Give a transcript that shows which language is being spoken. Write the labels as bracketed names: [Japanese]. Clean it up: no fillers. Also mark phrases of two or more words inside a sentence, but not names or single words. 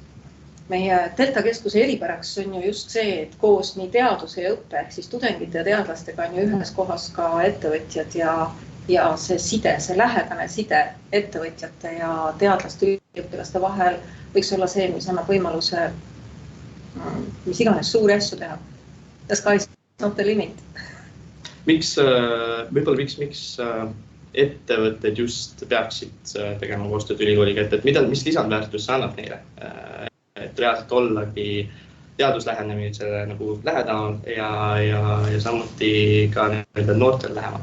[Estonian] Meie Delta keskuse eripäraks on ju just see, et koos nii teaduse ja õppe, ehk siis tudengite ja teadlastega on ju ühes kohas ka ettevõtjad ja see side, see lähedane side ettevõtjate ja teadlaste üliõpilaste vahel võiks olla see, mis annab võimaluse mis iganes suuri asju teha. [English] The sky is not the limit. [Estonian] Miks ettevõtted just peaksid tegema koostööd ülikooliga, et mis lisandväärtus see annab neile? Et reaalselt ollagi teaduslähenemisele nagu lähedamal ja samuti ka noortel lähemal.